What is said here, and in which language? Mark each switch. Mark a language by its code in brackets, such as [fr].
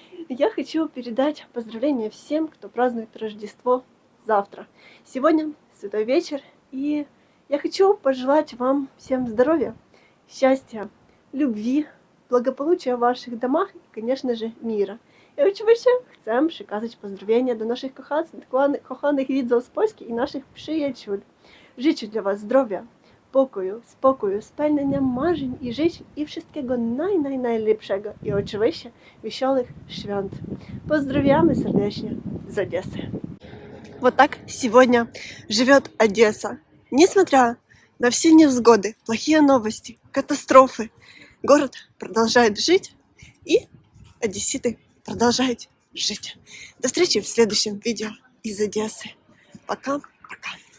[ru] Я хочу передать поздравления всем, кто празднует Рождество завтра. Сегодня Святой вечер, и я хочу пожелать вам всем здоровья, счастья, любви, благополучия в ваших домах и, конечно же, мира. [pl] I oczywiście chcę przekazać pozdrowienia do naszych kochanych widzów z Polski i naszych przyjaciół. Życzę dla Was zdrowia, pokoju, spokoju, spełnienia marzeń i życzeń i wszystkiego najlepszego. I oczywiście wesołych świąt. Pozdrawiamy serdecznie z Одессы. [ru] Вот так сегодня живет Одесса. Несмотря на все невзгоды, плохие новости, катастрофы, город продолжает жить, и одесситы продолжайте жить. До встречи в следующем видео из Одессы. Пока-пока.